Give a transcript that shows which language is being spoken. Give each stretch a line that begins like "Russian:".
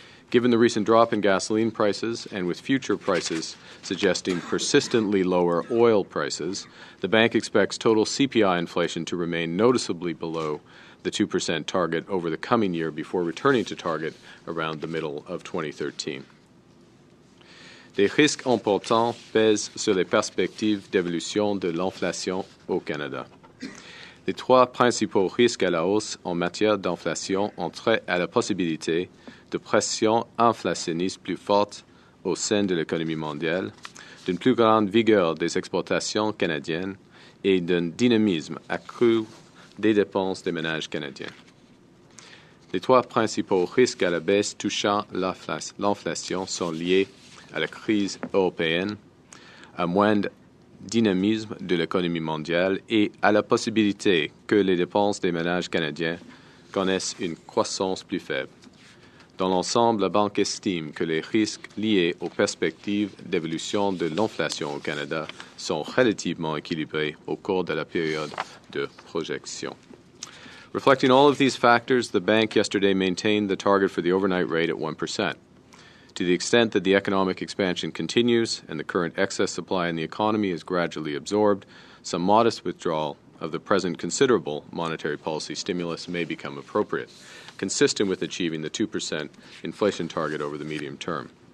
English: Given the recent drop in gasoline prices and with future prices suggesting persistently lower oil prices, the bank expects total CPI inflation to remain noticeably below the 2% target over the coming year before returning to target around the middle of 2013.
French: Des risques importants pèsent sur les perspectives d'évolution de l'inflation au Canada. Les trois principaux risques à la hausse en matière d'inflation ont trait à la possibilité de pressions inflationnistes plus fortes au sein de l'économie mondiale, d'une plus grande vigueur des exportations canadiennes et d'un dynamisme accru des dépenses des ménages canadiens. Les trois principaux risques à la baisse touchant l'inflation sont liés à la crise européenne, à moindre dynamisme de l'économie mondiale et à la possibilité que les dépenses des ménages canadiens connaissent une croissance plus faible. Dans l'ensemble, la Banque estime que les risques liés aux perspectives d'évolution de l'inflation au Canada sont relativement équilibrés au cours de la période de projection.
English: Reflecting all of these factors, the bank yesterday maintained the target for the overnight rate at 1%. To the extent that the economic expansion continues and the current excess supply in the economy is gradually absorbed, some modest withdrawal of the present considerable monetary policy stimulus may become appropriate, consistent with achieving the 2% inflation target over the medium term.